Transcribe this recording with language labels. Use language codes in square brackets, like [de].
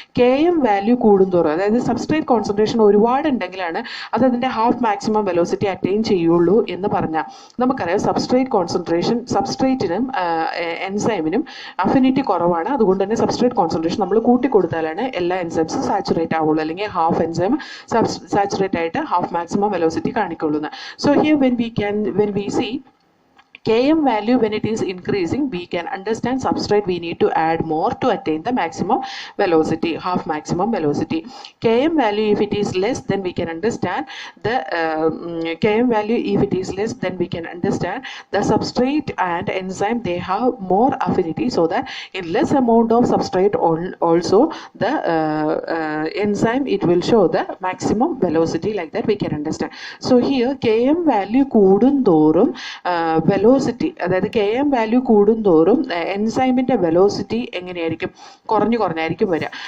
[ml] KM value കൂടുന്തോറും, അതായത് substrate concentration ഒരുപാട് ഉണ്ടെങ്കിലാണ് അത് അതിൻ്റെ ഹാഫ് മാക്സിമം വെലോസിറ്റി അറ്റൈൻ ചെയ്യുള്ളൂ എന്ന് പറഞ്ഞാൽ നമുക്കറിയാം സബ്സ്ട്രേറ്റ് കോൺസെൻട്രേഷൻ സബ്സ്ട്രേറ്റിനും എൻസൈമിനും അഫിനിറ്റി കുറവാണ്. അതുകൊണ്ട് തന്നെ സബ്സ്ട്രേറ്റ് കോൺസെൻട്രേഷൻ നമ്മൾ കൂട്ടിക്കൊടുത്താലാണ് എല്ലാ എൻസൈംസും സാച്ചുറേറ്റ് ആവുള്ളൂ, അല്ലെങ്കിൽ ഹാഫ് എൻസൈം സാച്ചുറേറ്റ് ആയിട്ട് half maximum velocity കാണിക്കുള്ളൂ. [en] So here when we see Km value when it is increasing, we can understand substrate we need to add more to attain the maximum velocity, half maximum velocity. Km value if it is less, then we can understand the Km value if it is less, then we can understand the substrate and enzyme they have more affinity, so that in less amount of substrate also the enzyme it will show the maximum velocity, like that we can understand. So here [ml] Km value കൂടുന്തോറും velocity, അതായത് KM value കൂടുന്തോറും എൻസൈമിൻ്റെ velocity എങ്ങനെയായിരിക്കും? കുറഞ്ഞായിരിക്കും വരിക.